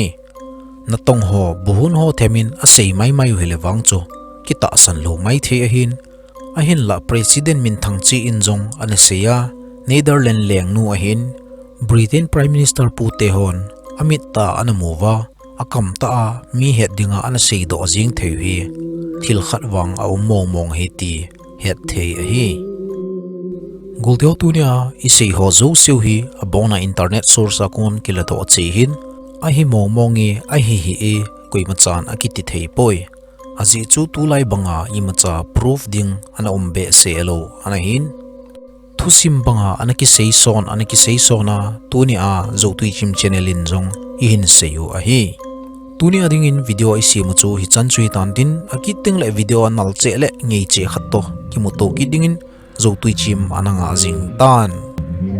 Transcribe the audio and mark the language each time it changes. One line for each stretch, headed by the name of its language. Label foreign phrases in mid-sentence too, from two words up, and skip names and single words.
Thado Chin: Natong ho buhun ho themin a sei mai mai helewang chu kita san lo mai the a hin la president min thang chi in jong ana seya Netherlands leng nu a hin Britain
English: Prime Minister
Thado Chin: pu te hon amit ta anamuwa akam ta a mi het dinga ana sei do jing theu hi thil khat wang a mong he ti het thei a hi. Guldio tunia isei ho zo siu hi abona
English: internet source
Thado Chin: akon kilato chi hin a hi mongi a hi e koimachan akiti thei poi aji chu tu lai banga imacha proof ding ana umbe se elo ana hin thusim banga anaki sei sona tuni a zo tui chim channel in jong hin seyu a hi tuni ading in video I si mu chu hi chan chui tan din akiting le video nal che le ngei che khat to ki mu to ki ding in zo tui chim ananga jing tan